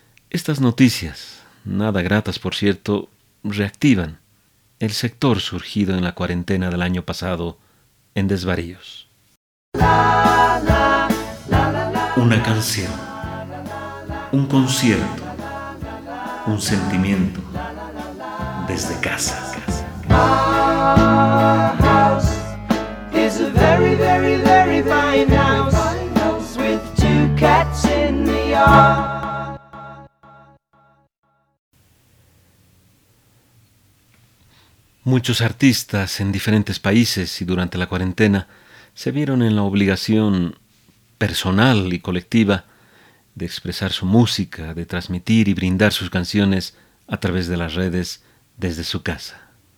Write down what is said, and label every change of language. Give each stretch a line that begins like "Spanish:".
Spanish: Estas noticias, nada gratas por cierto, reactivan el sector surgido en la cuarentena del año pasado en desvaríos. Una canción, un concierto, un sentimiento desde casa.
English: Our house is a very, very, very fine house with two cats in the yard.
Spanish: Muchos artistas en diferentes países y durante la cuarentena se vieron en la obligación personal y colectiva de expresar su música, de transmitir y brindar sus canciones a través de las redes desde su casa.